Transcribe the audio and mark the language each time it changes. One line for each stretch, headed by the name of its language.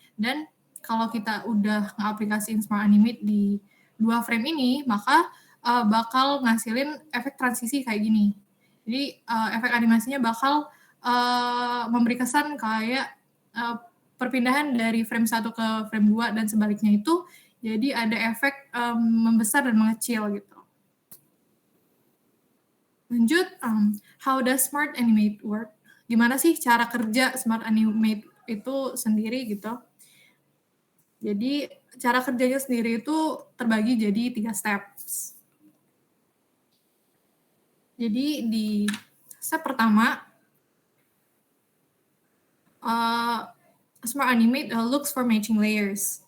Indonesian: Dan kalau kita udah nge-aplikasiin Smart Animate di 2 frame ini, maka bakal ngasilin efek transisi kayak gini. Jadi efek animasinya bakal memberi kesan kayak perpindahan dari frame 1 ke frame 2 dan sebaliknya itu, jadi ada efek membesar dan mengecil gitu. Lanjut,
English: how does Smart Animate work?
Indonesian: Gimana sih cara kerja Smart Animate itu sendiri gitu? Jadi cara kerjanya sendiri itu terbagi jadi 3 steps. Jadi di step pertama,
English: Smart Animate looks for matching layers.